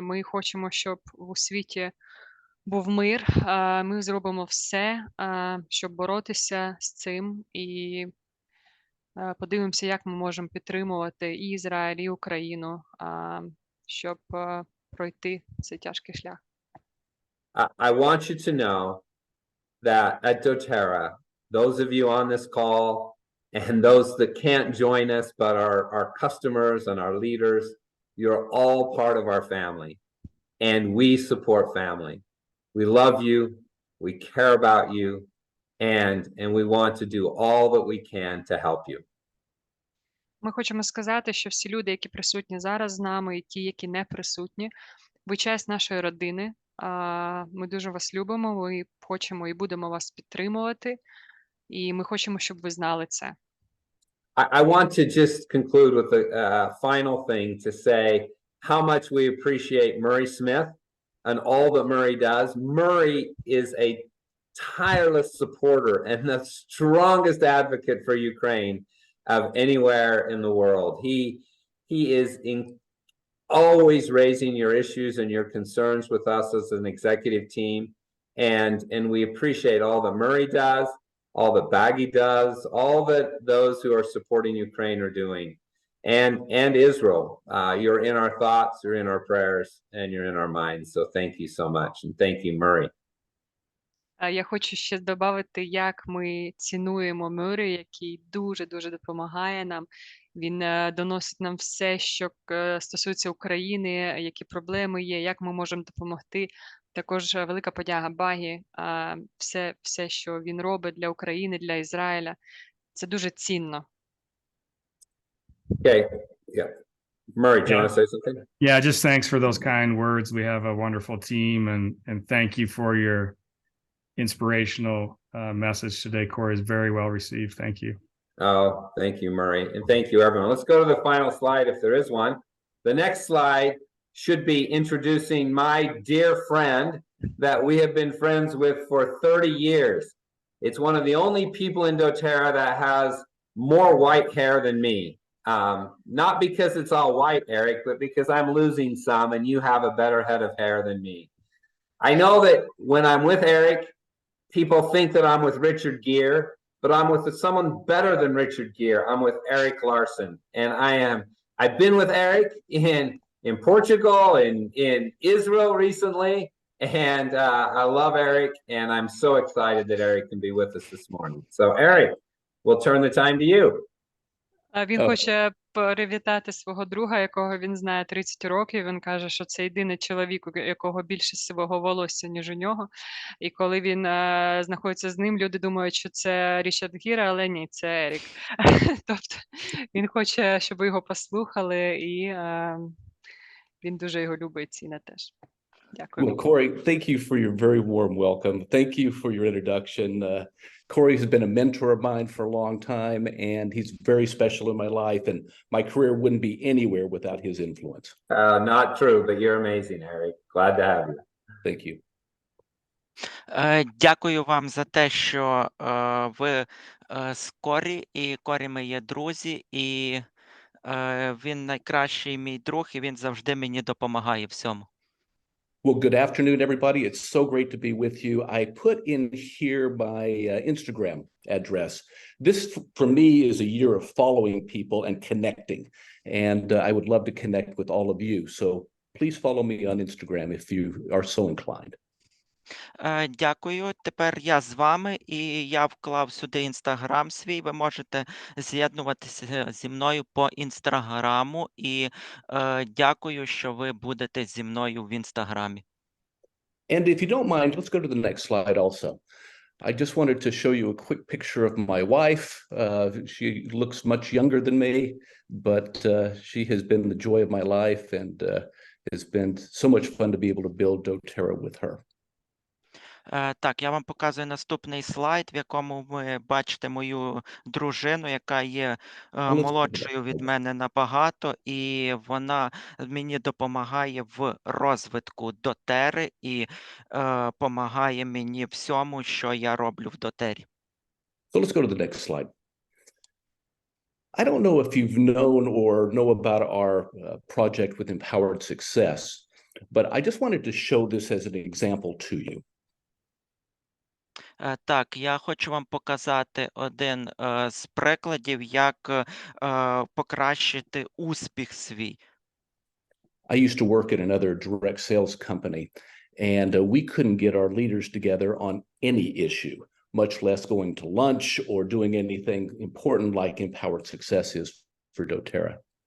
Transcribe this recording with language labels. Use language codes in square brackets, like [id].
[uk] Ми хочемо, щоб у світі був мир. Ми зробимо все, щоб боротися з цим. І подивимося, як ми можемо підтримувати і Ізраїль, і Україну, щоб пройти цей тяжкий шлях. [en] I want you to know that at DoTerra, those of you on this call and those that can't join us but are our customers and our leaders, you're all part of our family. And we support family. We love you, we care about you, and we want to do all that we can to help you. [uk] Ми хочемо сказати, що всі люди, які присутні зараз з нами, і ті, які не присутні, ви часть нашої родини. Ми дуже вас любимо, ми хочемо і будемо вас підтримувати, і ми хочемо, щоб ви знали це. [en] I want to just conclude with a final thing to say how much we appreciate Murray Smith and all that Murray does. Murray is a tireless supporter and the strongest advocate for Ukraine of anywhere in the world. He is always raising your issues and your concerns with us as an executive team, and we appreciate all that Murray does, all that Baggy does, all that those who are supporting Ukraine are doing, and Israel. You're in our thoughts, you're in our prayers, and you're in our minds. So thank you so much, and thank you, Murray. [uk] Я хочу ще додати, як ми цінуємо Мюрі, який дуже-дуже допомагає нам. Він доносить нам все, що стосується України, які проблеми є, як ми можемо допомогти. Також велика подяка Багі, все, що він робить для України, для Ізраїля. Це дуже цінно. [en] Okay, yeah. Murray, do you want to say something? Yeah, just thanks for those kind words. We have a wonderful team, and thank you for your inspirational message today. Corey, is very well received. Thank you. Oh, thank you, Murray. And thank you, everyone. Let's go to the final slide if there is one. The next slide should be introducing my dear friend that we have been friends with for 30 years. It's one of the only people in doTERRA that has more white hair than me. Not because it's all white, Eric, but because I'm losing some and you have a better head of hair than me. I know that when I'm with Eric, people think that I'm with Richard Gere, but I'm with someone better than Richard Gere. I'm with Eric Larson. And I've been with Eric in Portugal, in Israel recently. And I love Eric, and I'm so excited that Eric can be with us this morning. So Eric, we'll turn the time to you. [uk] Він хоче привітати свого друга, якого він знає 30 років. Він каже, що це єдиний чоловік, у якого більше сивого волосся, ніж у нього. І коли він знаходиться з ним, люди думають, що це Річард Гір, але ні, це Ерік. Тобто він хоче, щоб його послухали, і він дуже його любить, ціна теж. Дякую. [en] Well, Corey, thank you for your very warm welcome. Thank you for your introduction. Corey has been a mentor of mine for a long time, and he's very special in my life, and my career wouldn't be anywhere without his influence. Not true, but you're amazing, Eric. Glad to have you. Thank you. [uk] Дякую вам за те, що ви з Корі, і Корі ми є друзі, і він найкращий мій друг, і він завжди мені допомагає всьому. [en] Well, good afternoon, everybody. It's so great to be with you. I put in here my Instagram address. This, for me, is a year of following people and connecting, and I would love to connect with all of you. So please follow me on Instagram if you are so inclined. [uk] Дякую. Тепер я з вами, і я вклав сюди Інстаграм свій. Ви можете з'єднуватися зі мною по Інстаграму, і дякую, що ви будете зі мною в Інстаграмі. [en] And if you don't mind, let's go to the next slide also. I just wanted to show you a quick picture of my wife. She looks much younger than me, but she has been the joy of my life, and it's been so much fun to be able to build doTERRA with her. [uk] Так, я вам показую наступний слайд, в якому ви бачите мою дружину, яка є молодшою від мене набагато, і вона мені допомагає в розвитку доTERRA і допомагає мені всьому, що я роблю в доTERRA. [en] So let's go to the next slide. I don't know if you've known or know about our project with Empowered Success, but I just wanted to show this as an example to you. [uk] Так, я хочу вам показати один з прикладів, як покращити успіх свій. [en] I used to work at another direct sales company, and we couldn't get our leaders together on any issue, much less going to lunch or doing anything important like Empowered Success is for doTERRA.